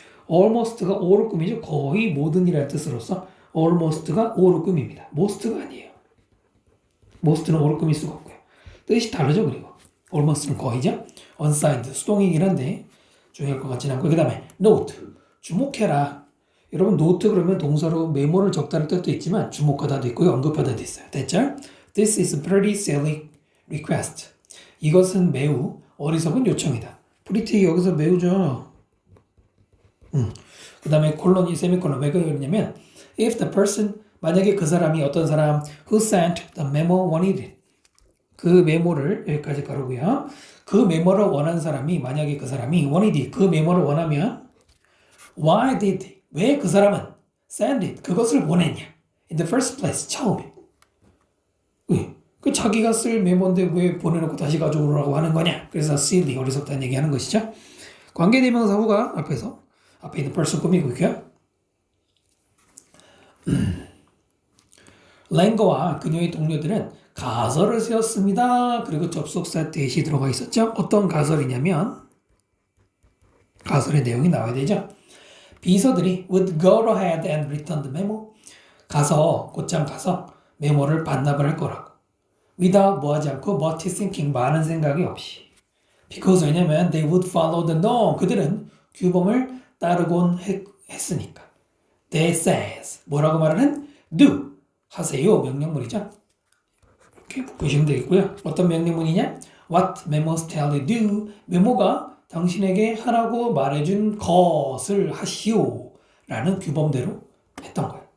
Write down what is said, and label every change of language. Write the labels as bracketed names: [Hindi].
[Korean] almost가 all을 꾸미죠. 거의 모든이라는 뜻으로서 almost가 all을 꾸밉니다. most가 아니에요. most는 all을 꾸밀 수가 없고요. 뜻이 다르죠. 그리고 almost는 거의죠. unsigned, 수동이긴 한데 중요할 것 같지는 않고 그 다음에 note, 주목해라. 여러분 노트 그러면 동사로 메모를 적다는 뜻도 있지만 주목하다도 있고요. 언급하다도 있어요. 됐죠? [English] This is a pretty silly request. [Korean] 이것은 매우 어리석은 요청이다. pretty 여기서 매우죠. 그 다음에 콜론이 세미콜론 왜 그러냐면 [English] if the person [Korean] 만약에 그 사람이 어떤 사람 [English] who sent the memo wanted it. [Korean] 그 메모를 여기까지 가르고요. 그 메모를 원한 사람이 만약에 그 사람이 [English] wanted it. [Korean] 그 메모를 원하면 [English] why did [Korean] 왜 그 사람은 [English] send it [Korean] 그것을 보냈냐? [English] In the first place [Korean] 처음에 그 자기가 쓸 메모인데 왜 보내놓고 다시 가져오라고 하는 거냐? 그래서 silly 어리석다는 얘기하는 것이죠. 관계대명사 후가 앞에 있는 person 꾸미고 있고요. 랭거와 그녀의 동료들은 가설을 세웠습니다. 그리고 접속사 대시 들어가 있었죠. 어떤 가설이냐면 가설의 내용이 나와야 되죠. 비서들이 [English] would go ahead and return the memo. [Korean] 곧장 가서 메모를 반납을 할 거라고. without 뭐하지 않고 [English] much thinking [Korean] 많은 생각이 없이. [English] because [Korean] 왜냐면 [English] they would follow the norm. [Korean] 그들은 규범을 따르곤 했으니까. [English] They says [Korean] 뭐라고 말하는? do 하세요 명령문이죠. 이렇게 보시면 되겠고요. [English] 어떤 명령문이냐? What memos tell you do? [Korean] 메모가 당신에게 하라고 말해준 것을 하시오 라는 규범대로 했던 거예요.